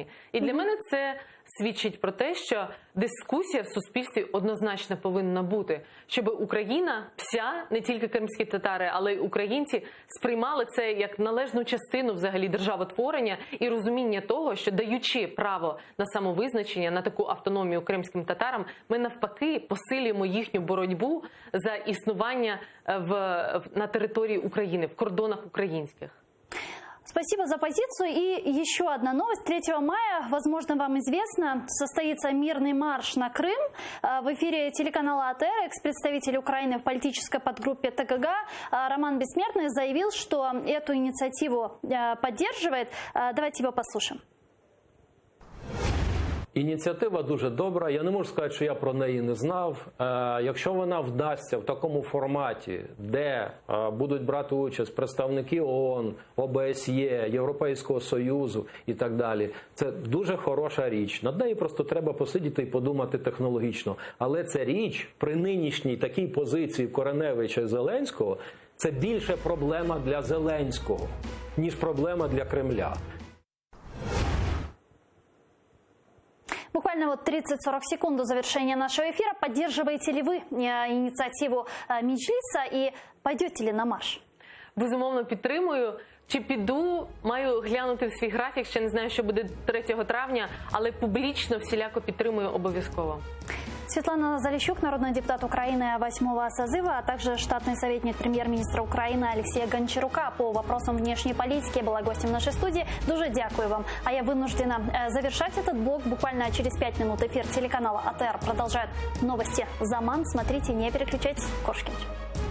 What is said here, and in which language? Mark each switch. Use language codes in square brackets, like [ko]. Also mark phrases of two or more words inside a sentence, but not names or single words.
[uk] І для мене це свідчить про те, що дискусія в суспільстві однозначно повинна бути, щоб Україна вся, не тільки кримські татари, але й українці, сприймали це як належну частину взагалі державотворення і розуміння того, що даючи право на самовизначення, на таку автономію кримським татарам, ми навпаки посилюємо їхню боротьбу за існування на території України, в кордонах українських. [ru] Спасибо за позицию. И еще одна новость. 3 мая, возможно, вам известно, состоится мирный марш на Крым. В эфире телеканала АТР экс-представитель Украины в политической подгруппе ТКГ Роман Бессмертный заявил, что эту инициативу поддерживает. Давайте его послушаем. [uk] Ініціатива дуже добра. Я не можу сказати, що я про неї не знав. Якщо вона вдасться в такому форматі, де будуть брати участь представники ООН, ОБСЄ, Європейського Союзу і так далі, це дуже хороша річ. Над нею просто треба посидіти і подумати технологічно. Але ця річ при нинішній такій позиції Кореневича і Зеленського – це більше проблема для Зеленського, ніж проблема для Кремля. [ru] Буквально 30-40 секунд до завершения нашего эфира. Поддерживаете ли вы инициативу Меджлиса и пойдете ли на марш? [uk] Безумовно, підтримую. Чи піду, маю глянути в свій графік, ще не знаю, що буде 3 травня, але публічно всіляко підтримую обов'язково. [ru] Светлана Залищук, народный депутат Украины 8-го созыва, а также штатный советник премьер-министра Украины Алексея Гончарука по вопросам внешней политики была гостем нашей студии. [uk] Дуже дякую вам. [ru] А я вынуждена завершать этот блок. Буквально через 5 минут эфир телеканала АТР продолжает новости Заман. Смотрите, не переключайтесь. Кошкин.